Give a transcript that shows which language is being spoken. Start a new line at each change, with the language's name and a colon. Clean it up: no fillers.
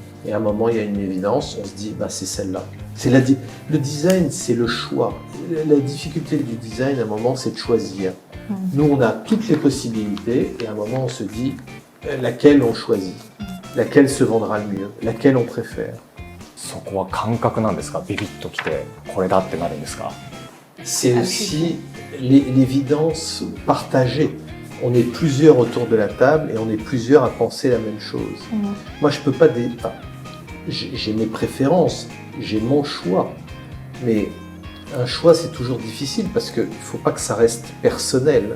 French: Et à un moment, il y a une évidence, on se dit, c'est celle-là. Le design, c'est le choix. La difficulté du design, à un moment, c'est de choisir. Nous, on a toutes les possibilités, et à un moment, on se dit, laquelle on choisit, laquelle se vendra le mieux, laquelle on préfère.
Japanese: そこは感覚なんですか？ビビッときてこれだってなるんですか？
French: C'est aussi l'évidence partagée. On est plusieurs autour de la table et on est plusieurs à penser la même chose. Moi, je peux pas... j'ai mes préférences, j'ai mon choix. Mais un choix, c'est toujours difficile parce qu'il ne faut pas que ça reste personnel.